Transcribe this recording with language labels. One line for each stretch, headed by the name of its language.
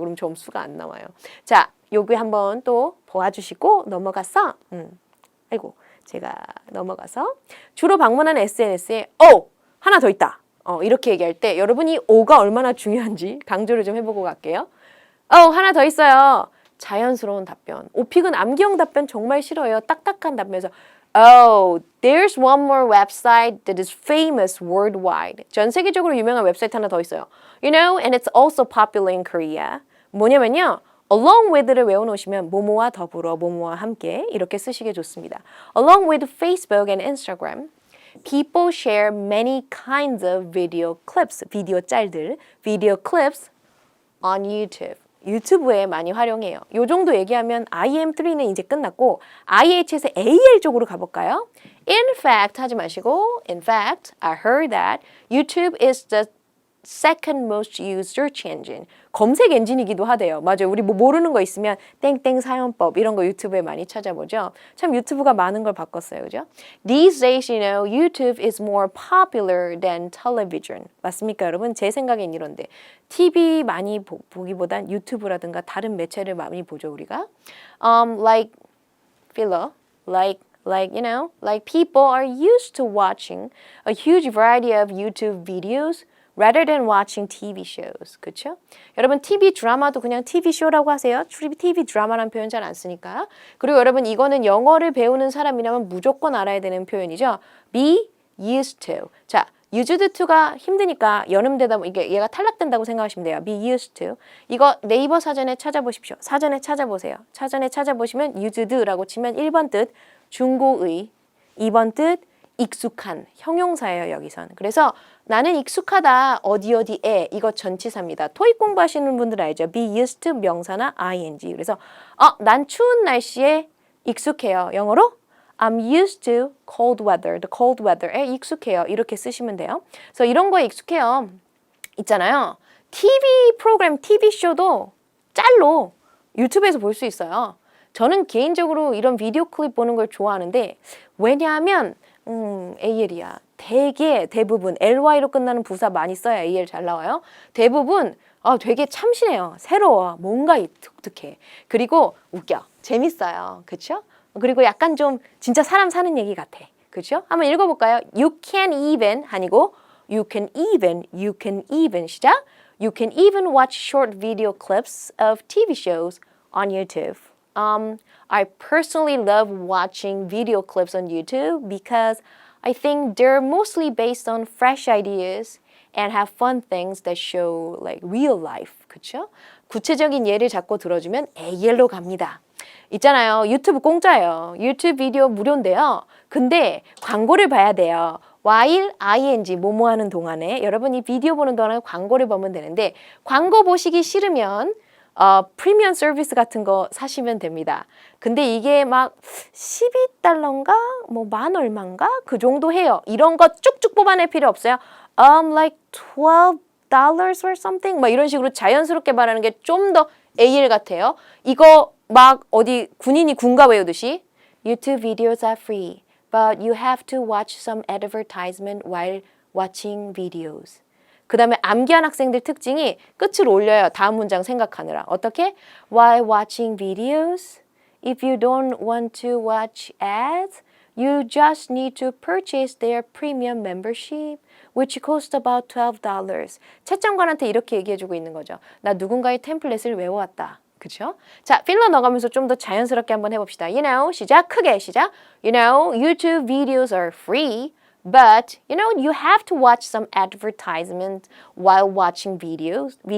Korean: 그럼 점수가 안 나와요. 자, 여기 한번 또 보아주시고 넘어가서 아이고 제가 넘어가서 주로 방문하는 SNS에 하나 더 있다. 이렇게 얘기할 때 여러분이 오가 얼마나 중요한지 강조를 좀 해보고 갈게요. 하나 더 있어요. 자연스러운 답변. 오픽은 암기형 답변 정말 싫어요. 딱딱한 답변에서
English: there's one more website that is famous worldwide.
Korean: 전 세계적으로 유명한 웹사이트 하나 더 있어요.
English: You know, and it's also popular in Korea.
Korean: 뭐냐면요. along with를 외워놓으시면 뭐뭐와 더불어, 뭐뭐와 함께 이렇게 쓰시기 좋습니다.
English: Along with Facebook and Instagram, people share many kinds of video clips,
Korean: 비디오 짤들,
English: video clips on YouTube.
Korean: 유튜브에 많이 활용해요. 요 정도 얘기하면 IM3는 이제 끝났고 IH에서 AL 쪽으로 가볼까요?
English: In fact
Korean: 하지 마시고
English: In fact, I heard that YouTube is the second most used search engine.
Korean: 검색 엔진이기도 하대요. 맞아요. 우리 뭐 모르는 거 있으면 땡땡 사용법 이런 거 유튜브에 많이 찾아보죠. 참 유튜브가 많은 걸 바꿨어요. 그죠?
English: These days, you know, YouTube is more popular than television.
Korean: 맞습니까, 여러분? 제 생각엔 이런데 TV 많이 보기보단 유튜브라든가 다른 매체를 많이 보죠, 우리가.
English: Like filler, like you know, like people are used to watching a huge variety of YouTube videos rather than watching TV shows.
Korean: 그렇죠? 여러분 TV 드라마도 그냥 TV 쇼라고 하세요. TV 드라마라는 표현 잘 안 쓰니까. 그리고 여러분 이거는 영어를 배우는 사람이라면 무조건 알아야 되는 표현이죠.
English: Be used to.
Korean: 자, used to가 힘드니까 연음되다 이게 얘가 탈락된다고 생각하시면 돼요.
English: Be used to.
Korean: 이거 네이버 사전에 찾아보십시오. 사전에 찾아보세요. 사전에 찾아보시면 used라고 치면 1번 뜻 중고의, 2번 뜻 익숙한 형용사예요, 여기선. 그래서 나는 익숙하다, 어디에, 이거 전치사입니다. 토익 공부하시는 분들 알죠? Be used to 명사나 ing. 그래서 난 추운 날씨에 익숙해요. 영어로
English: I'm used to cold weather. The cold weather에
Korean: 익숙해요. 이렇게 쓰시면 돼요. 그래서 이런 거에 익숙해요. 있잖아요. TV 프로그램, TV 쇼도 짤로 유튜브에서 볼 수 있어요. 저는 개인적으로 이런 비디오 클립 보는 걸 좋아하는데 왜냐하면 AL이야. 대부분 LY로 끝나는 부사 많이 써야 AL 잘 나와요. 대부분 되게 참신해요. 새로워. 뭔가 독특해. 그리고 웃겨. 재밌어요. 그렇죠? 그리고 약간 좀 진짜 사람 사는 얘기 같아. 그렇죠? 한번 읽어볼까요?
English: You can even
Korean: 아니고
English: you can even
Korean: 시작.
English: You can even watch short video clips of TV shows on YouTube. I personally love watching video clips on YouTube because I think they're mostly based on fresh ideas and have fun things that show like real life.
Korean: 그쵸? 구체적인 예를 잡고 들어주면 AL로 갑니다. 있잖아요. 유튜브 공짜예요. 유튜브 비디오 무료인데요. 근데 광고를 봐야 돼요. while ing 뭐뭐 하는 동안에 여러분 이 비디오 보는 동안에 광고를 보면 되는데 광고 보시기 싫으면 프리미엄 서비스 같은 거 사시면 됩니다. 근데 이게 막 12달러인가? 뭐 만 얼마인가? 그 정도 해요. 이런 거 쭉쭉 뽑아낼 필요 없어요.
English: Like $12 or something?
Korean: 막 이런 식으로 자연스럽게 말하는 게 좀 더 AL 같아요. 이거 막 어디 군인이 군가 외우듯이
English: YouTube videos are free, but you have to watch some advertisement while watching videos.
Korean: 그 다음에 암기한 학생들 특징이 끝을 올려요. 다음 문장 생각하느라. 어떻게?
English: While watching videos, if you don't want to watch ads, you just need to purchase their premium membership, which costs about $12.
Korean: 채점관한테 이렇게 얘기해주고 있는 거죠. 나 누군가의 템플릿을 외워왔다. 그쵸? 자, 필러 넣어가면서 좀 더 자연스럽게 한번 해봅시다. You know, 시작, 크게 시작.
English: You know, YouTube videos are free. But, you know, you have to watch some advertisement while watching videos.